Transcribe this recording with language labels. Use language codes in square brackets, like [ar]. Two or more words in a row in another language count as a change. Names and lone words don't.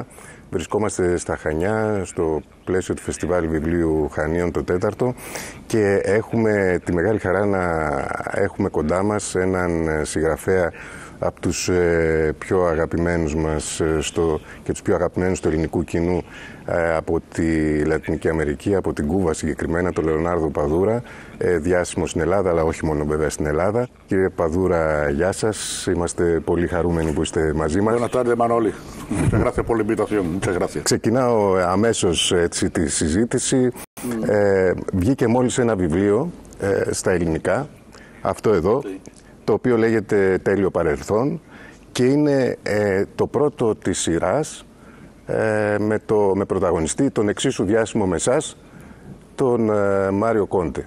[el] Βρισκόμαστε στα Χανιά, στο πλαίσιο του Φεστιβάλ Βιβλίου Χανίων το 4ο και έχουμε τη μεγάλη χαρά να έχουμε κοντά μας έναν συγγραφέα από τους πιο αγαπημένους μας και τους πιο αγαπημένους του ελληνικού κοινού από τη Λατινική Αμερική, από την Κούβα συγκεκριμένα, τον Λεωνάρδο Παδούρα, διάσημο στην Ελλάδα, αλλά όχι μόνο βέβαια στην Ελλάδα. Κύριε Παδούρα, γεια σας. Είμαστε πολύ χαρούμενοι που είστε μαζί μας. [es] Buenas tardes, Manoli. Muchas gracias por la invitación. Muchas gracias. [el] Ξεκινάω αμέσως έτσι, τη συζήτηση. Βγήκε μόλις ένα βιβλίο στα ελληνικά, αυτό εδώ, το οποίο λέγεται «Τέλειο παρελθόν» και είναι το πρώτο της σειράς με πρωταγωνιστή τον εξίσου διάσημο με εσάς, τον Μάριο Κόντε.